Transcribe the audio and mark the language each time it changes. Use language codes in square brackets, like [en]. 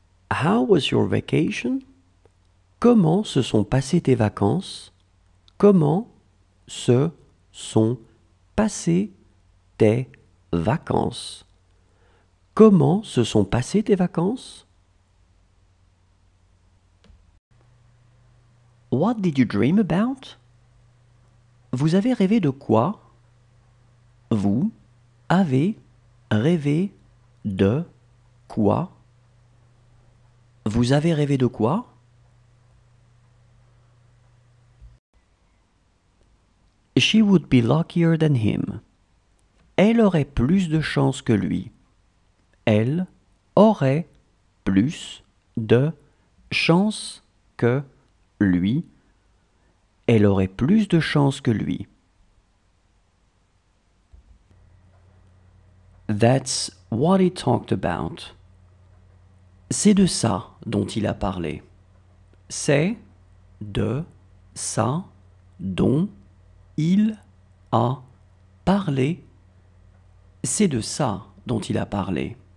[en] How was your vacation? [fr] Comment se sont passées tes vacances? Comment se sont passées tes vacances? Comment se sont passées tes vacances? [en] What did you dream about? [fr] Vous avez rêvé de quoi? Vous avez rêvé de quoi? Vous avez rêvé de quoi? [en] She would be luckier than him. [fr] Elle aurait plus de chance que lui. Elle aurait plus de chance que lui. Elle aurait plus de chance que lui. [en] That's what he talked about. [fr] C'est de ça dont il a parlé. C'est de ça dont il a parlé. C'est de ça dont il a parlé.